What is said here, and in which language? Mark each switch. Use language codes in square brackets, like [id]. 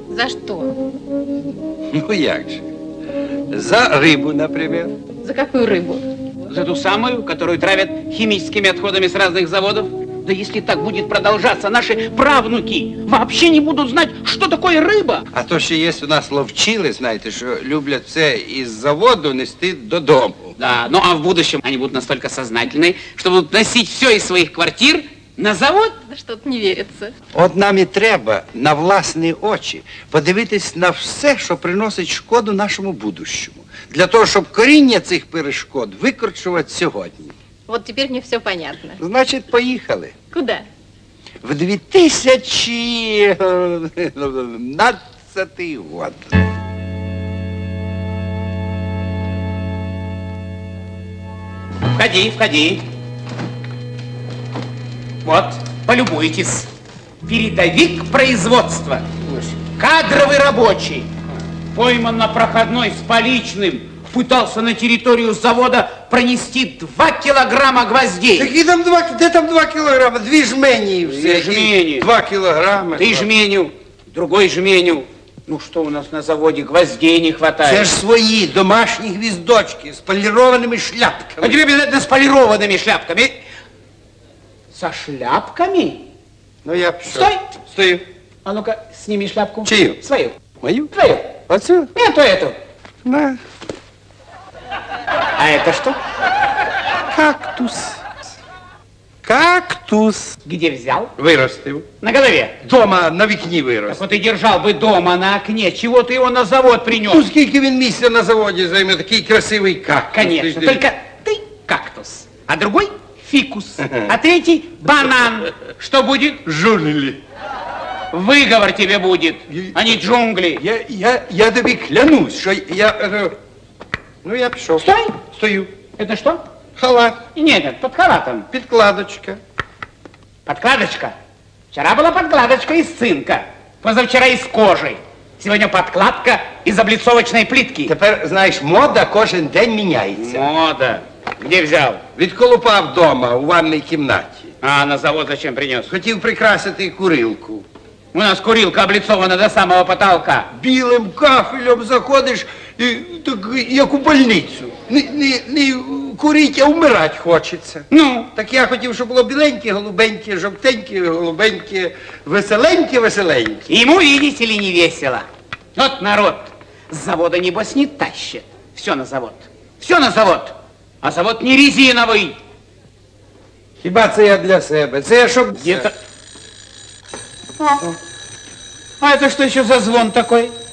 [ru] За что? [uk] Ну як же? [ru] За рыбу, например. За какую рыбу? За ту самую, которую травят химическими отходами с разных заводов. Да если так будет продолжаться, наши правнуки вообще не будут знать, что такое рыба. [uk] А то ще є у нас ловчили, знаєте, що люблять все із заводу нести додому. [ru] Да, ну а в будущем они будут настолько сознательны, что будут носить все из своих квартир на завод. Да что-то не верится. [uk] От нам і треба на власні очі подивитись на все, що приносить шкоду нашому будущому. Для того, щоб коріння цих перешкод викорчувати сьогодні. [ru] Вот теперь мне все понятно. [uk] Значить, поїхали. [ru] Куда? В 2017 год. Входи, входи. Вот, полюбуйтесь. Передовик производства. Кадровый рабочий. Пойман на проходной с поличным. В пытался на территорию завода пронести 2 килограмма гвоздей. [uk] Які там 2, де там 2 кілограми? 2 жмені і все. Жмені. 2 кілограми. [ru] Ты жменю, другой жменю. Ну что у нас на заводе, гвоздей не хватает. [uk] Це ж свої домашні гвіздочки з полірованими шляпками. [ru] А тебе обязательно с полированными шляпками. Со шляпками? [uk] Ну я пішов. [ru] Стой! Стою. А ну-ка, сними шляпку. [uk] Чию? [ru] Свою. Мою? Твою. [uk] Оцю? [ru] Эту. На. А это что? Кактус. Кактус. Где взял? [uk] Виростив. [ru] На голове. [uk] Дома на вікні Так виростив. [ru] вот и держал бы дома на окне. Чего ты его на завод принес? [uk] Ну, скільки він місця на заводі займе, такий красивий кактус. [ru] Конечно, только ты кактус, а другой фикус, а третий банан. Что будет? [uk] Жулі. [ru] Выговор тебе будет, а не джунгли. [uk] Я тобі клянусь, що я... Ну, я пішов. [ru] Стой. Стою. Это что? Халат. Нет, под халатом. [uk] Підкладочка. [ru] Подкладочка. Вчера была подкладочка из цинка, позавчера из кожи. Сегодня подкладка из облицовочной плитки. [uk] Тепер, знаєш, мода кожен день міняється. [ru] Мода. Где взял? [uk] Відколупав вдома у ванній кімнаті. [ru] А на завод зачем принес? [uk] Хотів прикрасити курилку. У нас курилка облицована до самого потолка. Білим кафелем заходиш, і, так, як у больницю. Не курить, а вмирать хочеться. Ну? Так я хотів, щоб було біленьке, голубеньке, жовтеньке, голубеньке, веселеньке. [ru] Ему, видите ли, не весело. Вот народ с завода, небось, не тащит. Все на завод. Все на завод. А завод не резиновый. [uk] Хіба це я для себе? Це я щоб... [ru] Где-то... А это что еще за звон такой?